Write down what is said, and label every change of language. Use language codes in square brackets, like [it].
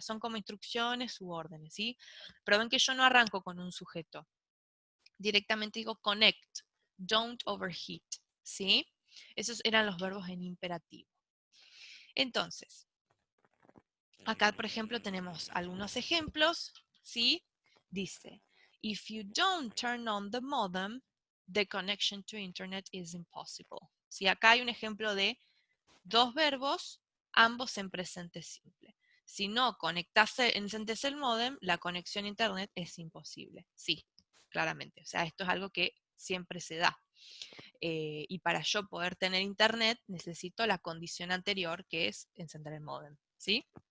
[es] Son como instrucciones u órdenes, ¿sí? Pero ven que yo no arranco con un sujeto. Directamente digo [en] connect, don't overheat, [es] ¿sí? Esos eran los verbos en imperativo. Entonces, acá, por ejemplo, tenemos algunos ejemplos, ¿sí? Dice, [en] if you don't turn on the modem, the connection to internet is impossible. [es] ¿Sí? Acá hay un ejemplo de dos verbos, ambos en presente simple. Si no encendés el modem, la conexión a internet es imposible. Sí, claramente. O sea, esto es algo que siempre se da. Y para yo poder tener internet, necesito la condición anterior, que es encender el modem. ¿Sí?